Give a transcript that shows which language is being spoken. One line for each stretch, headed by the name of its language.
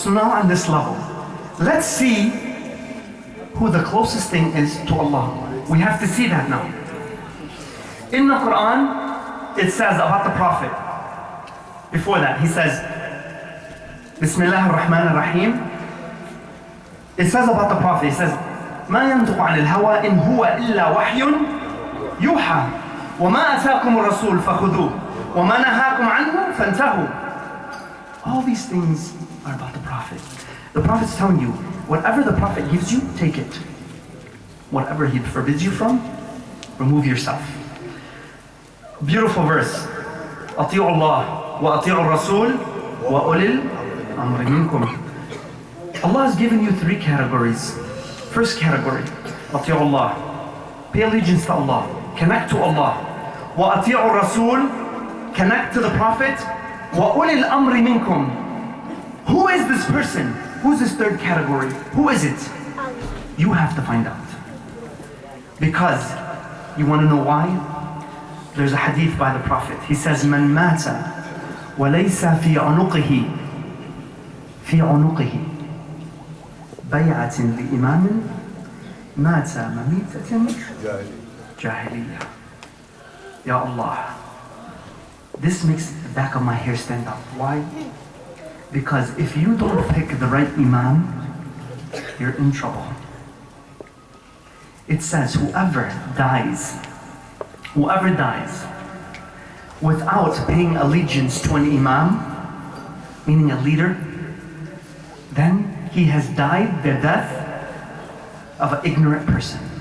English: So now on this level, let's see who the closest thing is to Allah. We have to see that now. In the Quran, it says about the Prophet. Before that, he says, Bismillah ar-Rahman ar-Rahim. It says about the Prophet, it says,
Arabic: ما ينطق عن الهوى إن هو إلا وحي يوحى وما أتاكم الرسول فخذوه وما نهاكم عنه فانتهوا.
English: All these things are about the Prophet. The Prophet's telling you, whatever the Prophet gives you, take it. Whatever he forbids you from, remove yourself. Beautiful verse.
Arabic: أطيعوا الله وأطيعوا الرسول وأولي الأمر منكم.
English: Allah has given you three categories. First category,
Arabic: أطيعوا الله.
English: Pay allegiance to Allah. Connect to Allah.
Arabic: وأطيعوا الرسول.
English: Connect to the Prophet.
Arabic: وأولي الأمر منكم.
English: Who is this person? Who's this third category? Who is it? You have to find out. Because, you want to know why? There's a hadith by the Prophet. He says,
Arabic: من مات وليس في عنقه بيعة لإمام مات مميتة جاهلية. Ya Allah.
English: This makes the back of my hair stand up. Why? Because if you don't pick the right Imam, you're in trouble. It says whoever dies without paying allegiance to an Imam, meaning a leader, then he has died the death of an ignorant person.